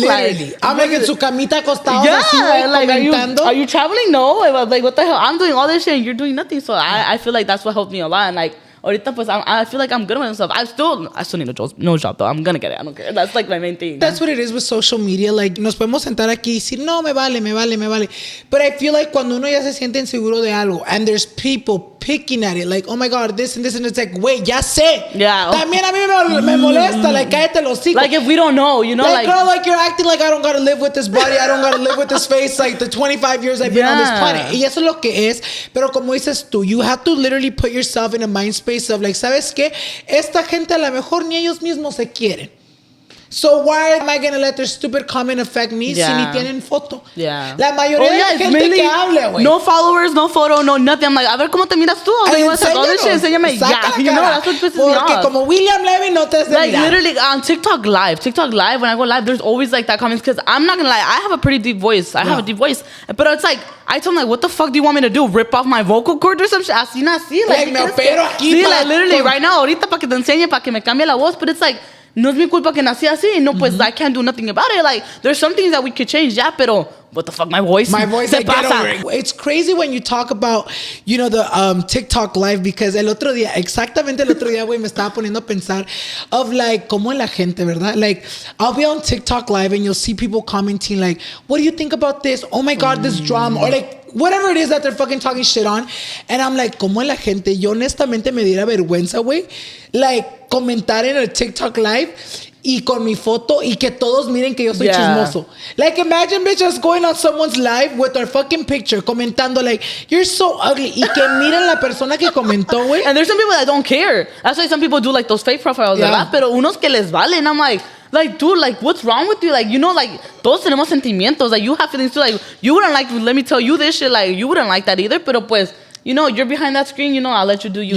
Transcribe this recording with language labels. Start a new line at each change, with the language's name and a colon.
English: Literally. Like, I'm like
Spanish: en su camita acostados
English: yeah,
Spanish: así, güey,
English: like,
Spanish: comentando.
English: are you traveling? No, like, what the hell? I'm doing all this shit and you're doing nothing, so I feel like that's what helped me a lot, and, like, ahorita, pues, I feel like I'm good with myself. I still need a job, though. I'm gonna get it. I don't care. That's, like, my main thing. That's what it is with social media.
Spanish: Like, nos podemos sentar aquí y decir, no, me vale.
English: But I feel like
Spanish: cuando uno ya se siente inseguro de algo,
English: and there's people picking at it, like, oh my God, this and this, and it's like, wait, ya sé. Yeah.
Spanish: También a mí me molesta, like, cállate los hocico.
English: Like, if we don't know, you know, like, girl, like, you're acting like I don't gotta live with this body, I don't gotta live with this face, like, the 25 years I've been on this planet.
Spanish: Y eso es lo que es. Pero como dices tú,
English: you have to literally put yourself in a mind space of, like,
Spanish: ¿sabes qué? Esta gente a lo mejor ni ellos mismos se quieren.
English: So why am I gonna let their stupid comment affect me
Spanish: si ni tienen foto?
English: Yeah.
Spanish: La mayoría de la gente que habla, güey.
English: No followers, no photo, no nothing. I'm like,
Spanish: a ver cómo te miras tú.
English: I want to all this shit.
Spanish: Enséñame ya.
English: You know, that's what pisses me off.
Spanish: Porque como William Levy no te has de
English: like
Spanish: mirar.
English: literally on TikTok live, when I go live, there's always like that comments because I'm not gonna lie, I have a pretty deep voice. I have a deep voice, but it's like I told him like, what the fuck do you want me to do? Rip off my vocal cord or some shit?
Spanish: Así nací. Like me opero aquí. Sí,
English: like literally right now,
Spanish: ahorita para que te enseñe, para que me cambie la voz,
English: but it's like.
Spanish: No es mi culpa que nací así.
English: No, pues I can't do nothing about it. Like, there's some things that we could change. Yeah, pero what the fuck, my voice? I get over it. It's crazy when you talk about, you know, the TikTok live because
Spanish: exactamente el otro día, güey, me estaba poniendo a pensar
English: of like,
Spanish: como la gente, ¿verdad?
English: Like, I'll be on TikTok live and you'll see people commenting like, what do you think about this? Oh my God, this drama. Or like, whatever it is that they're fucking talking shit on. And I'm like,
Spanish: como la gente, yo honestamente me diera vergüenza, güey. Like, comentar en el TikTok live y con mi foto y que todos miren que yo soy chismoso.
English: Like, imagine bitch just going on someone's live with their fucking picture, comentando like, you're so ugly.
Spanish: Y que miren la persona que comentó, güey.
English: And there's some people that don't care. That's why some people do like those fake profiles, ¿verdad?
Spanish: Pero unos que les valen.
English: I'm like, dude, like, what's wrong with you? Like, you know, like,
Spanish: todos tenemos sentimientos.
English: Like, you have feelings too. Like, you wouldn't like, let me tell you this shit. Like, you wouldn't like that either. Pero pues, you know, you're behind that screen, you know, I'll let you do you.